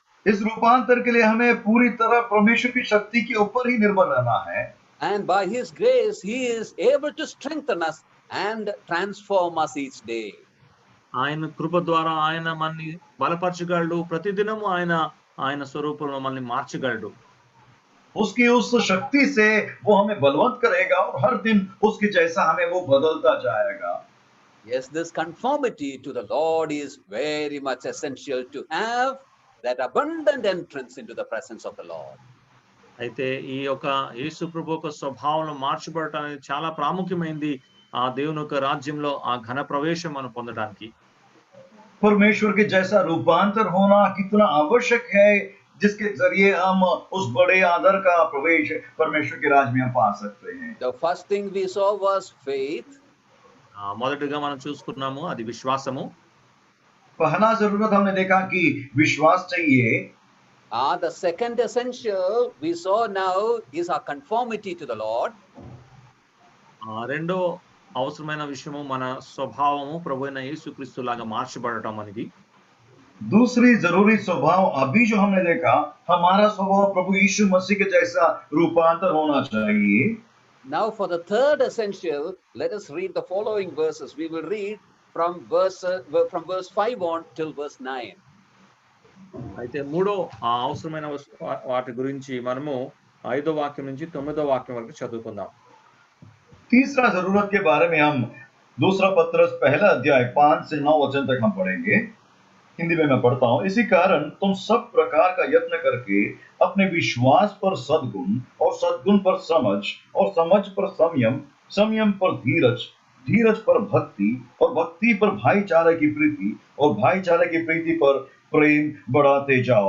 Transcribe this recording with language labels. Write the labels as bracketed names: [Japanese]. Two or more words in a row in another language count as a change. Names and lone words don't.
[Hindi] इस रूपांतर के लिए हमें पूरी तरह परमेश्वर की शक्ति के ऊपर ही निर्भर रहना है [English] And by his grace, he is able to strengthen us and transform us each day. [Telugu] ఆయన కృప ద్వారా ఆయన మనల్ని బలపరచగలడు. ప్రతిదినము ఆయన స్వరూపంలో మనల్ని మార్చగలడు. [Hindi] उसकी उस शक्ति से वो हमें बलवंत करेगा और हर दिन उसके जैसा हमें वो बदलता जाएगा। [English] Yes, this conformity to the Lord is very much essential to have that abundant entrance into the presence of the Lord. [Telugu] అయితే ఈ యొక్క యేసు ప్రభు యొక్క స్వభావంలో మార్చబడటం అనేది చాలా ప్రాముఖ్యమైనది. ఆ దేవుని యొక్క రాజ్యంలో ఆ ఘన ప్రవేశం మనం పొందడానికి. [Hindi] परमेश्वर के जैसा रूपांतर होना कितना आवश्यक है, जिसके जरिए हम उस बड़े आदर का प्रवेश परमेश्वर के राज में हम पा सकते हैं। [English] The first thing we saw was faith. [Telugu] మొదటిగా మనం చూసుకున్నాము అది విశ్వాసము. [Hindi] पहला जरूरत हमने देखा कि विश्वास चाहिए। [English] The second essential we saw now is our conformity to the Lord. [Telugu] రెండో అవసరమైన విషయము మన స్వభావము ప్రభువైన యేసుక్రీస్తు లాగా మార్చబడటం అనేది. [Hindi] दूसरी जरूरी स्वभाव अभी जो हमने देखा, हमारा स्वभाव प्रभु यीशु मसीह के जैसा रूपांतर होना चाहिए। [English] Now for the third essential, let us read the following verses. We will read from verse 5 on till verse 9. [Telugu] అయితే మూడో అవసరమైన వాటి గురించి మనము 5వ వాక్యం నుంచి 9వ వాక్యం వరకు చదువుకుందాం. [Hindi] तीसरा जरूरत के बारे में हम दूसरा पत्रस पहला अध्याय 5 से 9 वचन तक हम पढ़ेंगे। हिंदी में मैं पढ़ता हूं। इसी कारण तुम सब प्रकार का यत्न करके अपने विश्वास पर सद्गुण और सद्गुण पर समझ और समझ पर संयम, संयम पर धीरज, धीरज पर भक्ति और भक्ति पर भाईचारे की प्रीति और भाईचारे की प्रीति पर प्रेम बढ़ाते जाओ।